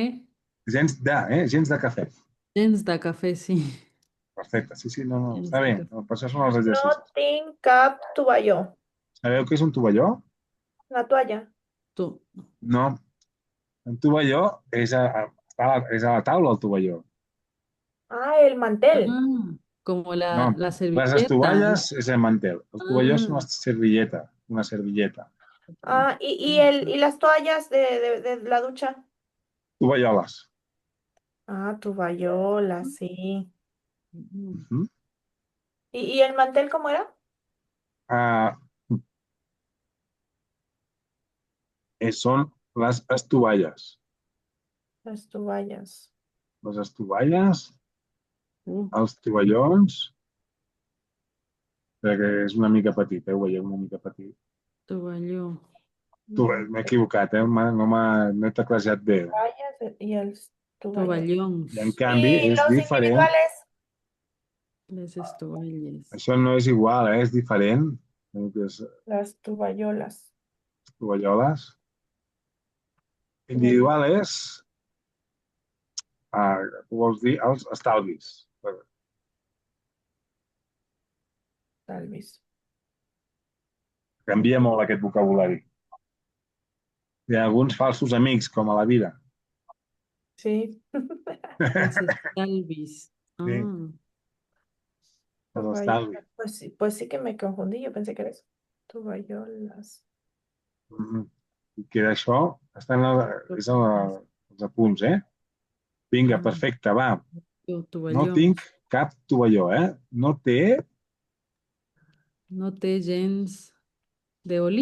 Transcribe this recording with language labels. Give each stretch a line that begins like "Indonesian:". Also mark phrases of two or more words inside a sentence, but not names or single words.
Catalan: Gens de cafè. Gens de cafè, sí. Perfecte, sí, sí, no, no, Gens està de bé. cafè. No, per això són els No exercicis. tinc cap tovalló. Sabeu què és un tovalló?
Spanish: La toalla.
Catalan: Tu. No, un tovalló és a la taula, el tovalló.
Spanish: Ah, el mantel. Ah, como
Catalan: No, la les
Spanish: servilleta.
Catalan: estovalles és el mantel. El tovalló és Ah,
Spanish: una servilleta. Ah, y las toallas de la ducha.
Catalan: Tovalloles. Ah, tovallola, sí. mm, Mhm.
Spanish: ¿Y el mantel cómo era?
Catalan: Ah, són les estovalles.
Spanish: Las toallas.
Catalan: Les estovalles, uh, els tovallons, perquè és una mica petit, ho veieu, una mica petit. Tovalló. M'he equivocat, no he teclejat bé.
Spanish: Toallas y el tovallón.
Catalan: I en Tovallons. canvi
Spanish: ¿Y
Catalan: és
Spanish: los
Catalan: diferent.
Spanish: individuales?
Catalan: Les estovalles. Això no és igual, és diferent. És
Spanish: Las tovallolas.
Catalan: tovalloles.
Spanish: Tovallolas.
Catalan: Individual és, vols dir, els estalvis.
Spanish: Tal vez.
Catalan: Canvia molt aquest vocabulari. Hi ha alguns falsos amics, com a la vida. Sí. Els estalvis. Sí, Ah, els
Spanish: Tovallolas.
Catalan: estalvis.
Spanish: Pues sí que me confundí, yo pensé que era eso. Tovallolas. Mhm.
Catalan: I que això està és els apunts, eh? Vinga, perfecte, va. No tovallons. tinc cap tovalló, eh? No té No té gens d'oli?